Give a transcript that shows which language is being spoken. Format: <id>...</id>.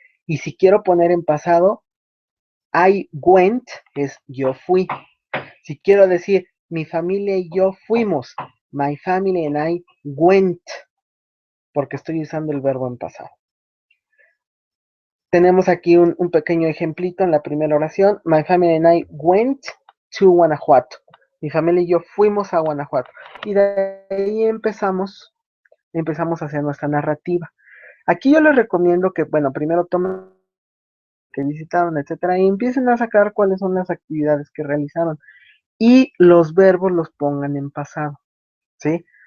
<es>Y si quiero poner en pasado,</es> <en>I went</en> <es>es yo fui. Si quiero decir mi familia y yo fuimos,</es> <en>my family and I went.</en> <es>porque estoy usando el verbo en pasado. Tenemos aquí un pequeño ejemplito en la primera oración.</es> <en>My family and I went to Guanajuato.</en> <es>Mi familia y yo fuimos a Guanajuato. Y de ahí empezamos a hacer nuestra narrativa. Aquí yo les recomiendo que, bueno, primero tomen que visitaron, etcétera, y empiecen a sacar cuáles son las actividades que realizaron y los verbos los pongan en pasado, ¿sí?</es>